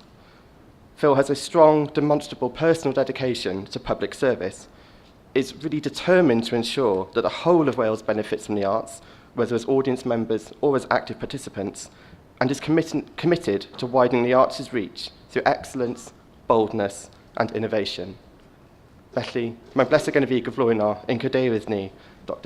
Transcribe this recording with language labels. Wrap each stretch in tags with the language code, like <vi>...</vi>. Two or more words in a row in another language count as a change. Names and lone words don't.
<en>Phil has a strong, demonstrable personal dedication to public service, is really determined to ensure that the whole of Wales benefits from the arts, whether as audience members or as active participants, and is committed to widening the arts' reach through excellence, boldness, and innovation.</en> <cy>Felly, mae'n blesed gen I fi gyflwyno ein cadeirydd ni, Dr.</cy>